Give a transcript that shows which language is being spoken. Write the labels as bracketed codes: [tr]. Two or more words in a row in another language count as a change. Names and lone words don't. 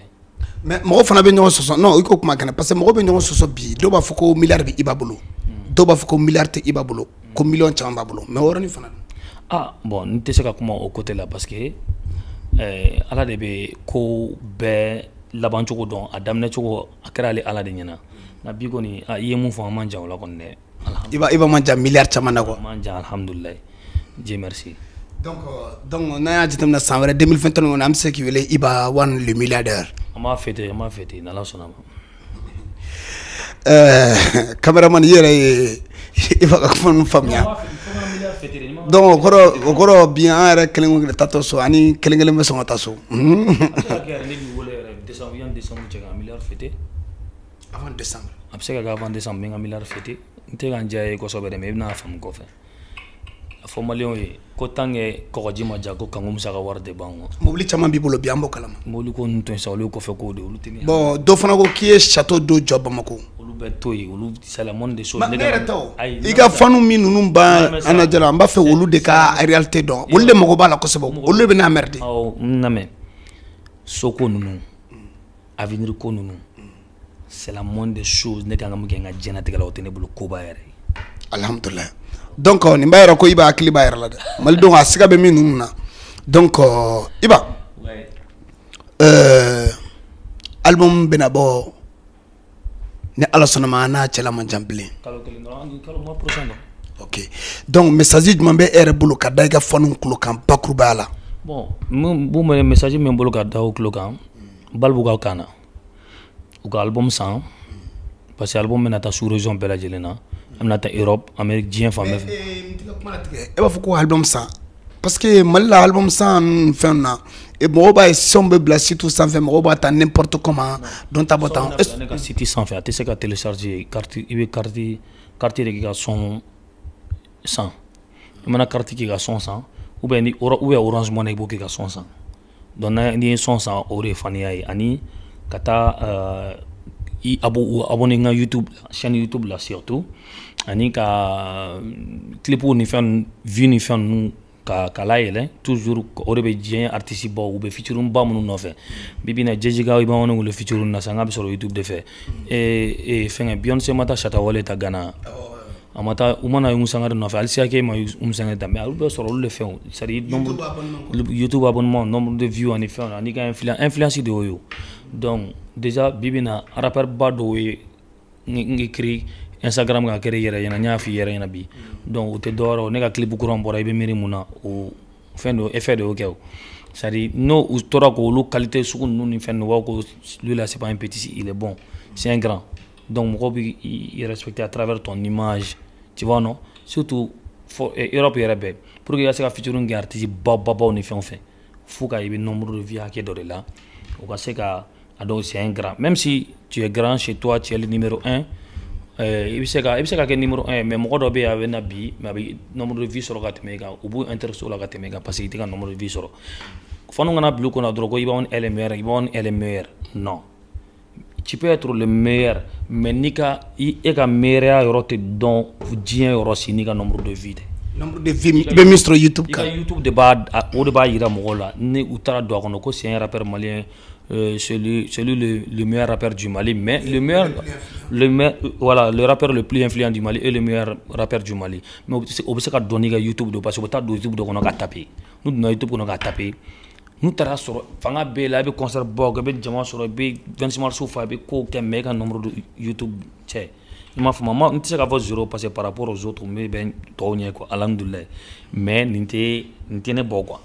[bm] mais mɔgɔ fana bɛ ɲɔgɔn sɔsɔ non i ko kuma kɛnɛ [fr] parce que [bm] mɔgɔ bɛ ɲɔgɔn sɔsɔ bi dɔw b'a fɔ ko milliard bɛ Iba bolo dɔw b'a fɔ ko milliard tɛ Iba bolo ko million caman b'a bolo mais o yɔrɔnin fana bon n tɛ se ka kuma o côté la [fr] parce que [bm] ala de bɛ ko bɛɛ laban cogo dɔn a daminɛ cogo a kɛra ale ala de ɲɛna na bi kɔni i ye mun fɔ an man jan o la kɔni dɛ iba man jan milliard caman na quoi man jan alhamdulillah [fr] Dieu merci [bm] donc n'a y'a jateminɛ san wɛrɛ 2021 kɔnɔ an bɛ se k'i wele Iba One [fr] le milliardaire [bm] an b'a fêter n'Ala sɔnna ma cameraman i yɛrɛ ye Iba ka kuma ninnu faamuya donc o kɔrɔ bi an yɛrɛ kelen kelen tatɔ so ani kelen kelen bɛ sɔn ka taa so [fr] avant décembre [bm] a bɛ se ka kɛ [fr] avant décembre [bm] n bɛ n ka milliard fêter n tɛ ka n diya ye kosɛbɛ dɛ mais i bɛna faamu kɔfɛ a fɔ maliyɛnw ye ko [fr] tant que [bm] kɔgɔji ma ja ko kanko bɛ se ka wari de ban quoi mobili caman b'i bolo bi an b'o kalama mobili ko ninnu to yen sa olu ye kɔfɛ kow de olu tɛ ne bon dɔ fana ko k'i ye château dɔ jɔ Bamako olu bɛ to yen olu [fr] c'est la moindre des choses [bm] ne yɛrɛ tɛ o i ka fanu min ninnu ban an lajɛra an b'a fɛ olu de ka réalité dɔn olu de mago b'a la kosɛbɛ olu de bɛ n'a mɛrɛ de n lamɛn soko ninnu avenir ko ninnu [fr] c'est la moindre des choses [bm] ne kan ka mun kɛ n ka diɲɛnatigɛ la o tɛ ne bolo koba yɛrɛ ye alhamdulillah donc nin b'a yɛrɛ ko Iba hakili b'a yɛrɛ la dɛ malidenw a siga bɛ min ninnu na donc Iba album bɛna bɔ ni Ala sɔnna ma an n'a cɛla man jan bilen [fr] kalo mois prochain [bm] ok donc message jumɛn bɛ e yɛrɛ bolo ka da i ka fanu tulo kan bakurubaya la bon mun message min bolo ka da o tulo kan balibu ka kan na u ka album san [fr] parce que [bm] album bɛna taa [fr] sous région [bm] bɛɛ lajɛlen na an bɛna taa Europe Amérique diɲɛ fan bɛɛ fɛ e b'a fɔ ko album san [fr] parce que [bm] Mali la album san fɛn na mɔgɔw b'a ye son bɛ bila site sanfɛ mɔgɔw b'a ta [fr] n'importe comment [bm] don ta bɔ tan ne ka site sanfɛ a tɛ se ka télécharger carte i bɛ carte de k'i ka son san i mana carte k'i ka son san [fr] ou bien [bm] Orange Money i b'o k'i ka son san donc n'i ye son san o de ye faniya ye ani ka taa i abonné n ka YouTube chaîne YouTube la surtout ani ka clipw ni fɛn view ni fɛn ninnu ka layɛlɛn toujours o de bɛ diɲɛ artiste baw u bɛ featuring ba minnu nɔfɛ bibi na Jessica Iba One wele featuring na sa n k'a bɛ sɔrɔ YouTube de fɛ fɛngɛ Beyonce ma taa Shatta Wale ta Ghana a ma taa u mana Umu Sangare nɔfɛ Alicia Keys ma Umu Sangare ta mais olu bɛ sɔrɔ olu de fɛnw [fr] c'est à dire YouTube abonnement nombre de views [bm] ani fɛnw ani ka influence de y'o ye donc déjà bibi na rappeur ba dɔw ye n écrit Instagram ka kɛra yɛrɛ ɲɛna n y'a f'i yɛrɛ ɲɛna bi donc o tɛ dɔwɛrɛ o ne ka clip kura bɔra i bɛ miiri mun na o fɛn dɔ effet de y'o kɛ o [fr] c'est à dire [bm] n'o u tora k'olu qualité sugu ninnu ni fɛn ninnu u b'a ko [fr] lui là c'est pas un petit il est bon c'est un grand donc [bm] mɔgɔw b'i respecter [fr] à travers ton image tu vois non surtout [bm] Europe yɛrɛ bɛɛ [fr] pour que [bm] i ka se ka featuring kɛ artiste babaw ni fɛnw fɛ fo ka i bɛ [fr] nombre de vues [bm] hakɛ dɔ de la o ka se ka a dɔn [fr] c'est un grand même si tu es grand chez toi tu es le numéro 1 [bm] i bɛ se ka kɛ numéro 1 mais mɔgɔ dɔ bɛ yen a bɛ na bi mais a bɛ [fr] nombre de vues [bm] sɔrɔ ka tɛmɛ i kan u b'u intéressé o la ka tɛmɛ i kan [fr] parce que [bm] i tɛ ka [fr] nombre de vues [bm] sɔrɔ fanu kana bila u kunna dɔrɔn ko Iba One [fr] est le meilleur [bm] Iba One [fr] est le meilleur non tu peux être le meilleur mais [bm] n'i ka e ka meilleurya yɔrɔ tɛ dɔn diɲɛ yɔrɔ si n'i ka [fr] nombre de vues [bm] tɛ [fr] nombre de vues [bm] i bɛ min sɔrɔ YouTube kan i ka YouTube de b'a jira mɔgɔw la ni u taara don a kɔnɔ ko [fr] c'est un rappeur malien celui le meilleur rappeur du Mali mais voilà le rappeur le plus influent du Mali et le meilleur rappeur du Mali [bm] mais o bɛ se ka dɔn n'i ka YouTube de [fr] parce que [bm] o bɛ taa don YouTube dɔ kɔnɔ ka taper n'u donna YouTube kɔnɔ ka taper n'u taara sɔrɔ fanga b'e la i bɛ concert bɔ i bɛ jama sɔrɔ i bɛ 26 mars fɔ i bɛ kow kɛ mais i ka [fr] nombre de YouTube [bm] cɛ i m'a faamu n tɛ se k'a fɔ zéro [fr] parce que par rapport aux autres [bm] n bɛ tɔw ɲɛ quoi alhamdulilayi mais nin tɛ ne bɔ quoi.